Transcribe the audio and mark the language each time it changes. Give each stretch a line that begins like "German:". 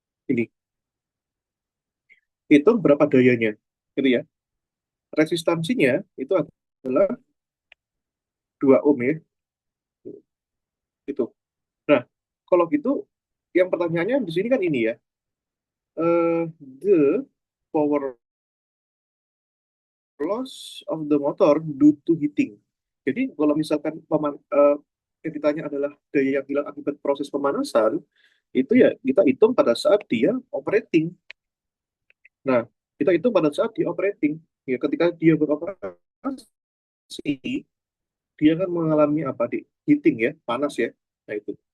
Indonesian: Ini, hitung berapa dayanya. Gitu ya. Resistansinya itu adalah 2 ohm ya. Itu. Nah, kalau gitu, yang pertanyaannya di sini kan ini ya.
English: The power loss of the motor due to heating.
Indonesian: Jadi kalau misalkan yang ditanya adalah daya yang hilang akibat proses pemanasan, itu ya kita hitung pada saat dia operating. Nah, kita hitung pada saat dia operating. Ya, ketika dia beroperasi, dia kan mengalami apa di heating ya, panas ya. Nah itu.